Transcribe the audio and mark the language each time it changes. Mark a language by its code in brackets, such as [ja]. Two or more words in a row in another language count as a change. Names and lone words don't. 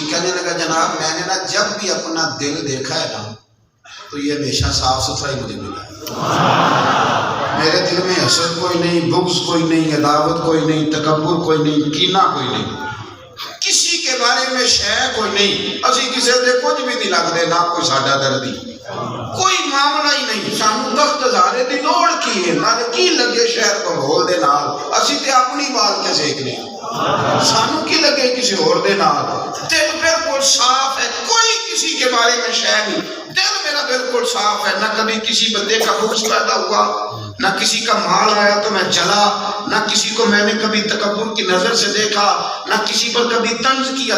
[ur] کہنے لگا جناب میں نے نا جب بھی اپنا دل دیکھا ہے نا تو یہ ہمیشہ صاف ستھرا ہی مجھے ملا ہے. میرے دل میں حسد کوئی نہیں, بغض کوئی نہیں, عداوت کوئی نہیں, تکبر کوئی نہیں, کینہ کوئی نہیں, کسی کے بارے میں شے کوئی نہیں. [pa] اسی کسی دے کچھ بھی نہیں لگتے, نہ کوئی ساڈا دردی, کوئی معاملہ ہی نہیں. سانو تخت ہزارے دی لوڑ کی ہے, نہ کی لگے شہر کو بول دے نال, اسی تے اپنی بال کے سیکھنے, سانو کی لگے کسی اور دے نال. [ur] دل بالکل صاف ہے, کوئی کسی کے بارے میں شے نہیں. دل میرا بالکل صاف ہے, نہ کبھی کسی بندے کا بغض پیدا ہوا, نہ کسی کا مال آیا تو میں جلا, نہ کسی کو میں نے کبھی تکبر کی نظر سے دیکھا, نہ کسی پر کبھی طنز کیا.